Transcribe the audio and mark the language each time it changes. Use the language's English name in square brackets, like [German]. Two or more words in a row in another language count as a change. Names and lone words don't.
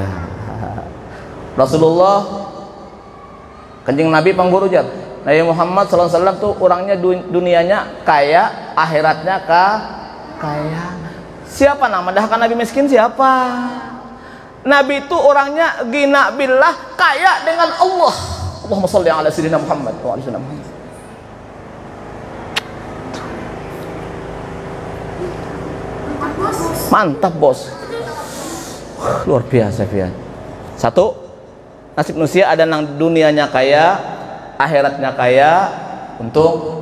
[Banjar] Rasulullah Kanjeng Nabi pangguru jar, Nabi Muhammad SAW tuh orangnya dunianya kaya, akhiratnya kaya. Siapa nama dah kan Nabi miskin siapa? Nabi itu orangnya [Arabic] غنى بالله, [Banjar] kaya dengan Allah. [Arabic] اللهم صل على سيدنا محمد وعلى سيدنا محمد. [Indonesian] Mantap bos, luar biasa Fian. [Banjar] Satu, nasib manusia ada nang dunianya kaya, akhiratnya kaya, untung.